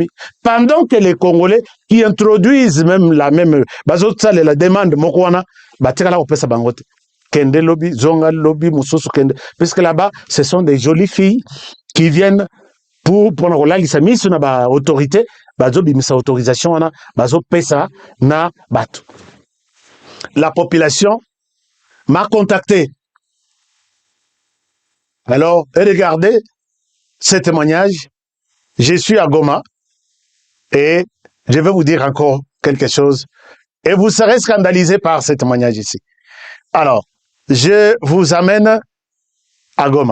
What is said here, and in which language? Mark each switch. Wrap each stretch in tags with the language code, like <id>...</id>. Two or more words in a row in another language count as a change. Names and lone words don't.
<fr>Pendant que les Congolais qui introduisent même la demande,</fr> <ln>Kende lobby, Zonga lobby, Moussousou Kende.</ln> <fr>Parce que là-bas, ce sont des jolies filles qui viennent pour la autorité, autorisation,</fr> <ln>na batu.</ln> <fr>La population m'a contacté. Alors, regardez ce témoignage. Je suis à Goma et je vais vous dire encore quelque chose. Et vous serez scandalisés par ce témoignage ici. Alors, je vous amène à Goma.</fr>